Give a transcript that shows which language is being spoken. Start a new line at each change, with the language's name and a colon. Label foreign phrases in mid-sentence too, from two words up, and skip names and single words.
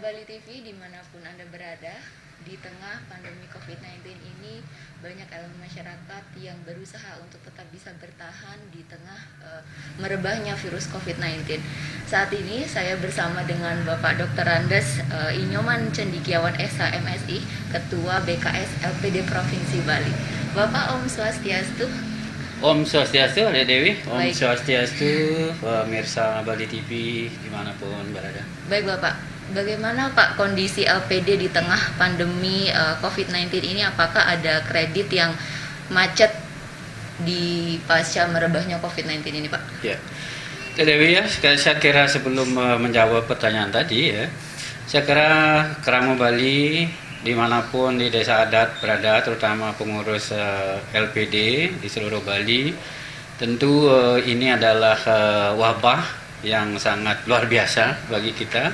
Indonesian: TV dimanapun Anda berada, di tengah pandemi COVID-19 ini banyak elemen masyarakat yang berusaha untuk tetap bisa bertahan di tengah merebahnya virus COVID-19. Saat ini saya bersama dengan Bapak Dr. Andes Inyoman Cendikiawan SH MSI, Ketua BKS LPD Provinsi Bali. Bapak, Om Swastiastu. Om Swastiastu, Adek Dewi. Om Baik. Swastiastu, pemirsa Bali TV dimanapun berada. Baik Bapak, bagaimana Pak kondisi LPD di tengah pandemi COVID-19 ini? Apakah ada kredit yang macet di pasca merebahnya COVID-19 ini Pak? Ya, Adek Dewi ya, saya kira sebelum menjawab pertanyaan tadi ya, saya kira Kerama Bali dimanapun di desa adat berada, terutama pengurus LPD di seluruh Bali, tentu ini adalah wabah yang sangat luar biasa bagi kita.